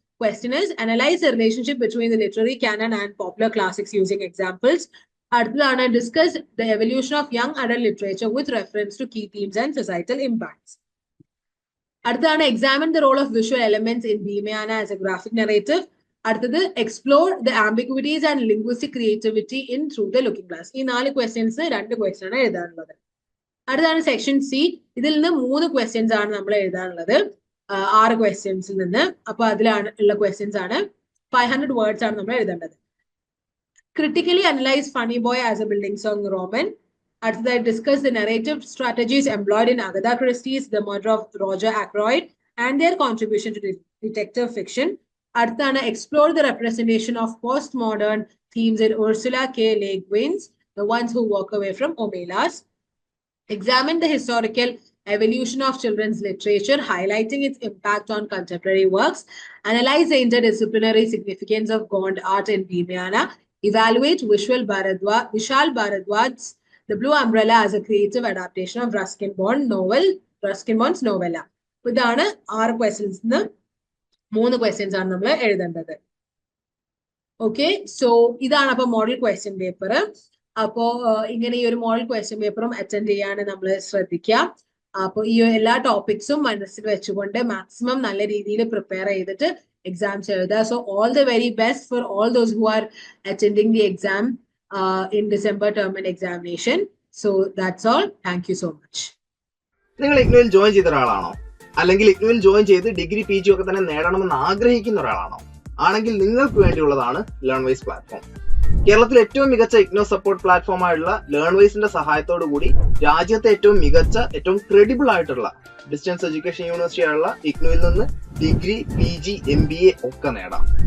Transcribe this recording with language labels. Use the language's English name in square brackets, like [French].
[English] Question is, analyze the relationship between the literary canon and popular classics using examples. അടുത്തതാണ് discuss the evolution of young adult literature with reference to key themes and societal impacts. അടുത്തതാണ് examine the role of visual elements in Bhimayana as a graphic narrative. അടുത്തത് explore the ambiguities and linguistic creativity in through the looking glass. [Malayalam] ഈ 4 questions 2 question ആണ് എഴുതാനുള്ളത്. അടുത്താണ് section C. ഇതിൽ നിന്ന് 3 questions ആണ് നമ്മൾ എഴുതാനുള്ളത് 6 ക്വസ്റ്റ്യൻസിൽ നിന്ന്. അപ്പൊ അതിലാണ് ഉള്ള ക്വസ്റ്റ്യൻസ് ആണ് 500 words ആണ് നമ്മൾ എഴുതേണ്ടത്. [English] Critically analyze Funny Boy as a building song Roman. After that, discuss the narrative strategies employed in Agatha Christie's The Murder of Roger Ackroyd and their contribution to detective fiction. After that, explore the representation of postmodern themes in Ursula K. Le Guin's The Ones Who Walk Away from Omelas. Examine the historical evolution of children's literature, highlighting its impact on contemporary works. Analyze the interdisciplinary significance of Gond art in Bhimyana. Evaluate Vishal Bharadwaj's The Blue Umbrella as a creative adaptation of Ruskin Bond's novella. [Malayalam] ഇതാണ് 6 questions. 3 questions ആണ് നമ്മൾ എഴുതേണ്ടത്. Okay, so ഇതാണ് അപ്പൊ model question paper. അപ്പോ ഇങ്ങനെ ഈ ഒരു മോഡൽ ക്വസ്റ്റ്യൻ പേപ്പറും അറ്റൻഡ് ചെയ്യാൻ നമ്മൾ ശ്രദ്ധിക്കാം. അപ്പോൾ ഈ എല്ലാ ടോപ്പിക്സും മനസ്സിൽ വെച്ചുകൊണ്ട് മാക്സിമം നല്ല രീതിയിൽ പ്രിപ്പയർ ചെയ്തിട്ട് exams എഴുതുക. [English] So all the very best for all those who are attending the exam in December term and examination. So that's all. Thank you so much. [Malayalam] നിങ്ങൾ ഇഗ്നുവിൽ ജോയിൻ ചെയ്ത ഒരാളാണോ, അല്ലെങ്കിൽ ഇഗ്നുവിൽ ജോയിൻ ചെയ്ത് ഡിഗ്രി PG ഒക്കെ തന്നെ നേടണമെന്ന് ആഗ്രഹിക്കുന്ന ഒരാളാണോ? ആണെങ്കിൽ നിങ്ങൾക്ക് വേണ്ടിയുള്ളതാണ് ലേൺവൈസ് പ്ലാറ്റ്ഫോം. കേരളത്തിലെ ഏറ്റവും മികച്ച ഇഗ്നോ സപ്പോർട്ട് പ്ലാറ്റ്ഫോമായുള്ള ലേൺവൈസിന്റെ സഹായത്തോടു കൂടി രാജ്യത്തെ ഏറ്റവും മികച്ച, ഏറ്റവും ക്രെഡിബിൾ ആയിട്ടുള്ള ഡിസ്റ്റൻസ് എഡ്യൂക്കേഷൻ യൂണിവേഴ്സിറ്റി ആയുള്ള ഇഗ്നുവിൽ നിന്ന് ഡിഗ്രി PG MBA ഒക്കെ നേടാം.